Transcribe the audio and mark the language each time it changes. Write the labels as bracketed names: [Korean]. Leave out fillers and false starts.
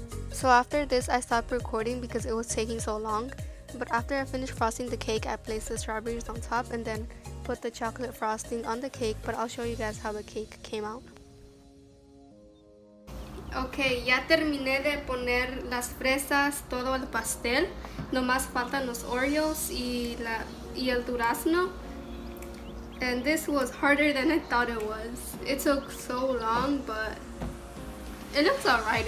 [English] So after this I stopped recording because it was taking so long. But after I finished frosting the cake, I placed the strawberries on top and then put the chocolate frosting on the cake, but I'll show you guys how the cake came out. [Spanish] Ok, ya terminé de poner las fresas, todo el pastel. Nomás faltan los Oreos y el durazno. [English] And this was harder than I thought it was. It took so long, but it looks alright.